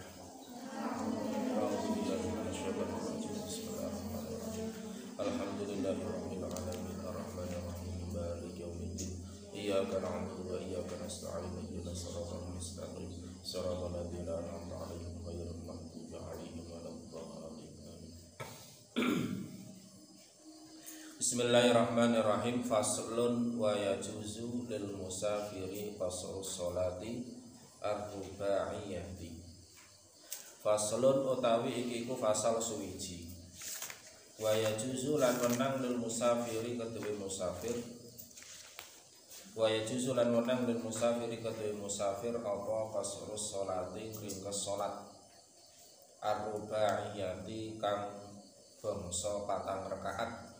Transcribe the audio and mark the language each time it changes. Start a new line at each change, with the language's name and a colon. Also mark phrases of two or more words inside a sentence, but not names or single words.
Arabic: أعوذ بالله من الشيطان الرجيم بسم الله الرحمن الرحيم الحمد لله رب العالمين الرحمن الرحيم مالك يوم الدين إياك نعبد وإياك نستعين اهدنا الصراط المستقيم صراط الذين أنعمت عليهم غير المغضوب عليهم ولا الضالين. Bismillahirrahmanirrahim. فصل ويجوز للمسافر قصر الصلاة الرباعية.
Javanese: Faslun utawi iki ku fasal suwiji.
Arabic: ويجوز
Javanese: lan wenang
Arabic: للمسافر
Javanese: kedue musafir.
Arabic: ويجوز
Javanese: lan wenang
Arabic: للمسافر
Javanese: kedue musafir apa
Arabic: قصر الصلاة
Javanese: ringkes salat ar-rubaiyati kang bangsa patang rakaat.